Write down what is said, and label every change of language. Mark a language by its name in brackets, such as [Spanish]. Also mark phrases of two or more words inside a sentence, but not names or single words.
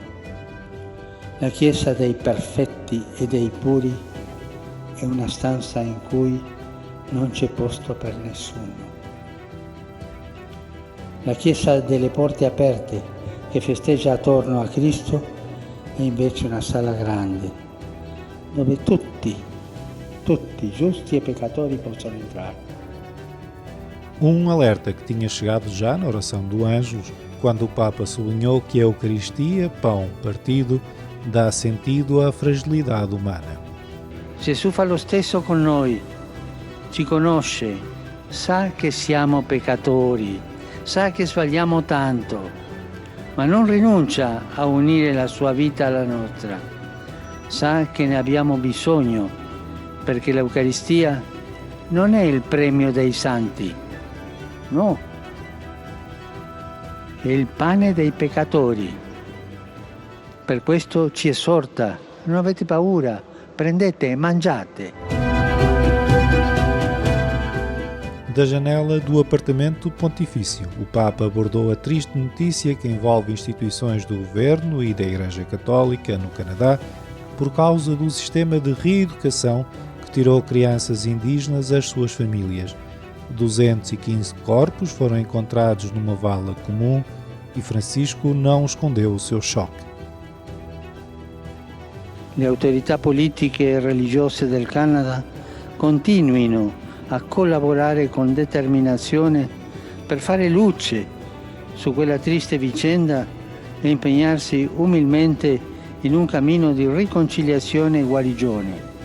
[Italian] La Chiesa dei perfetti e dei puri è una stanza in cui non c'è posto per nessuno. La Chiesa delle porte aperte, che festeggia attorno a Cristo, è invece una sala grande, dove tutti, giusti e peccatori, possono entrare. [Portuguese] Alerta que tinha chegado já na oração do Ângelus, quando o Papa sublinhou que a Eucaristia, pão partido, dà sentido à fragilidade umana. [Italian] Gesù fa lo stesso con noi, ci conosce, sa che siamo peccatori, sa che sbagliamo tanto, ma non rinuncia a unire la sua vita alla nostra. Sa che ne abbiamo bisogno, perché l'Eucaristia non è il premio dei santi, no, è il pane dei peccatori. Per questo ci esorta: non avete paura, prendete e mangiate. [Portuguese] Da janela do apartamento pontifício, o Papa abordou a triste notícia que envolve instituições do governo e da Igreja Católica no Canadá por causa do sistema de reeducação que tirou crianças indígenas às suas famílias. 215 corpos foram encontrados numa vala comum e Francisco não escondeu o seu choque. [Italian] Le autorità politiche e religiose del Canada continuino a collaborare con determinazione per fare luce su quella triste vicenda e impegnarsi umilmente in un cammino di riconciliazione e guarigione.